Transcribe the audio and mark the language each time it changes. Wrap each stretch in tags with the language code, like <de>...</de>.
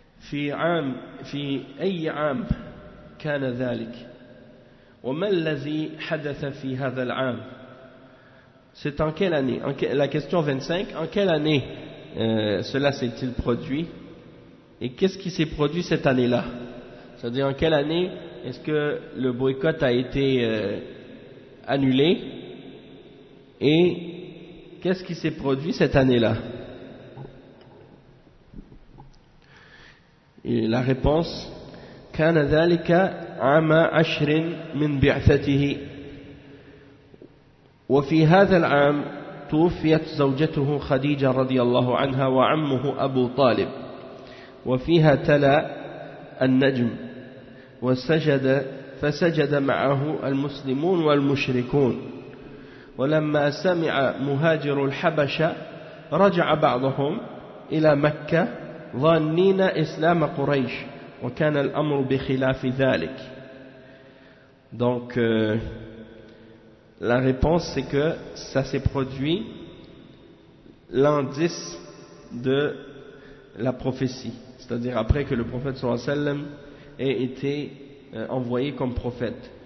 <ar>في عام في أي عام كان ذلك؟ وما الذي حدث في هذا العام؟</ar> <fr>C'est en quelle année? La question 25, en quelle année cela s'est-il produit? Et qu'est-ce qui s'est produit cette année-là? C'est-à-dire en quelle année est-ce que le boycott a été annulé? Et qu'est-ce qui s'est produit cette année-là? Et la réponse,</fr> <ar>كان ذلك عام عشر من بعثته. وفي هذا العام توفيت زوجته خديجة رضي الله عنها وعمه أبو طالب وفيها تلا النجم وسجد فسجد معه المسلمون والمشركون ولما سمع مهاجر الحبشة رجع بعضهم إلى مكة ظانين إسلام قريش وكان الأمر بخلاف ذلك.</ar> <fr>Donc la réponse, c'est que ça s'est produit l'an 10 de la prophétie, c'est-à-dire après que le prophète sallallahu alayhi wa sallam ait été envoyé comme prophète.</fr>